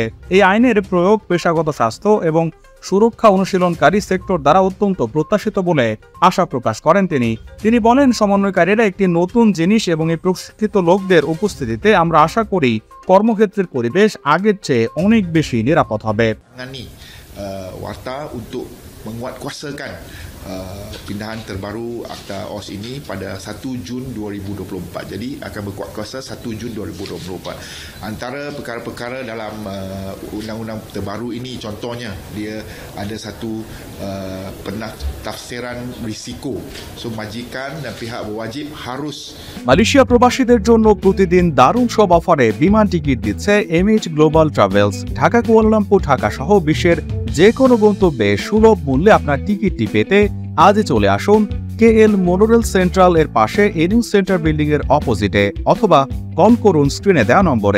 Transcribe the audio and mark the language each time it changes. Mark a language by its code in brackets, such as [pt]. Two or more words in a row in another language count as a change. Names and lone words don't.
[bn] এই আইনের প্রয়োগ পেশাগত স্বাস্থ্য এবং সুরক্ষা অনুশীলনকারী সেক্টর দ্বারা অত্যন্ত প্রত্যাশিত বলে আশা প্রকাশ করেন তিনি বলেন, সমন্বয়কারীরা একটি নতুন জিনিস এবং এই প্রশিক্ষিত লোকদের উপস্থিতিতে আমরা আশা করি কর্মক্ষেত্রের পরিবেশ আগের চেয়ে অনেক বেশি নিরাপদ হবে। [ms] Menguatkuasakan pindahan terbaru Akta OS ini pada 1 Jun 2024. Jadi akan berkuat kuasa 1 Jun 2024. Antara perkara-perkara dalam undang-undang terbaru ini, contohnya dia ada satu pentafsiran risiko. So majikan dan pihak berwajib harus [bn] মালয়েশিয়া প্রবাসীদের জন্য প্রতিদিন দারুণ সব অফারে বিমান টিকিট দিচ্ছে এমএইচ গ্লোবাল ট্রাভেলস। ঢাকা, কুয়ালালামপুর, ঢাকা সহ বিশ্বের যে কোনো গন্তব্যে সুলভ মূল্যে আপনার টিকিটটি পেতে আজই চলে আসুন কেএল মোনোরেল সেন্ট্রাল এর পাশে এনিউ সেন্টার বিল্ডিং এর অপোজিটে, অথবা কল করুন স্ক্রিনে দেওয়া নম্বরে।